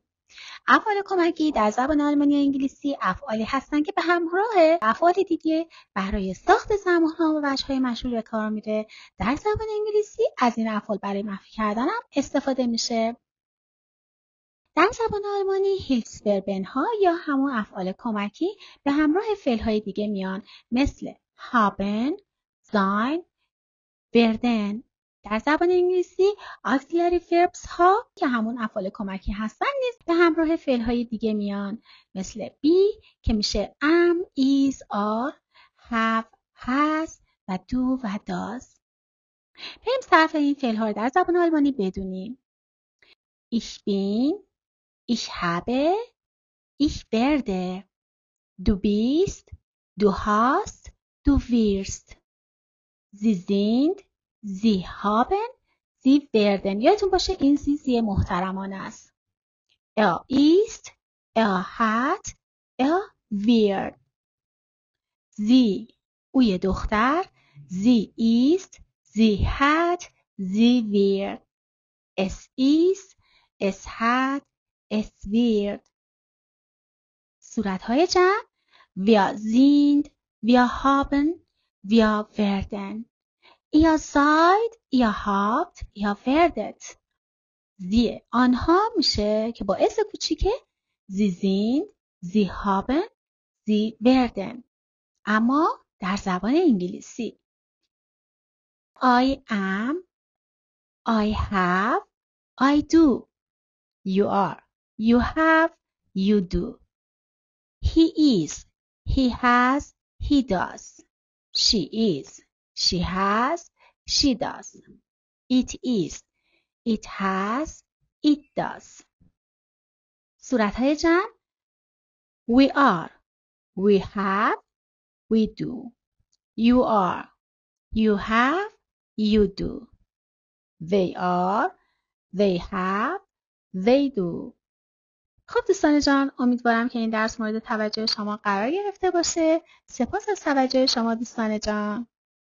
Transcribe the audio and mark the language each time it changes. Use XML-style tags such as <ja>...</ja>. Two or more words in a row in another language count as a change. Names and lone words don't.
<fa>افعال کمکی در زبان آلمانی و انگلیسی افعالی هستند که به همراه افعال دیگه برای ساخت زمان‌ها و وجه‌های مشهور به کار میره. در زبان انگلیسی از این افعال برای مخفی کردن هم استفاده میشه. در زبان آلمانی هیلفسوربن ها یا همون افعال کمکی به همراه فعل های دیگه میان، مثل</fa> <de>haben، sein، werden.</de> <fa>در زبان انگلیسی</fa> <en>auxiliary verbs</en> <fa>ها که همون افعال کمکی هستن نیز به همراه فعل های دیگه میان، مثل be که میشه</fa> <en>am، is، are، have، has</en> <fa>و do و does. بریم صرف این فعل ها در زبان آلمانی بدونیم.</fa> <de>Ich bin، ich habe، ich werde. Du bist، du hast، du wirst. Sie sind، sie haben، sie werden.</de> <fa>یادتون باشه این زی محترمانه است.</fa> <de>Er ist، er hat، er wird. Sie،</de> <fa>اوی دختر،</fa> <de>sie ist، sie hat، sie wird. Es ist، es hat، es wird.</de> <fa>صورتهای جمع:</fa> <de>wir sind، wir haben، wir werden. ihr seid، ihr habt، ihr werdet. sie</de> <fa>آنها میشه که با اس کوچیکه</fa> <de>sie sind، sie haben، sie werden.</de> <fa>اما در زبان انگلیسی</fa> <en>I am، I have، I do. you are، you have، you do. He is، he has، he does. She is، she has، she does. It is، it has، it does.</en> <fa>صورتهای جمع:</fa> <en>we are، we have، we do. you are، you have، you do. they are، they have، they do.</en> <fa>خب دوستان جان، امیدوارم که این درس مورد توجه شما قرار گرفته باشه. سپاس از توجه شما دوستان جان.</fa>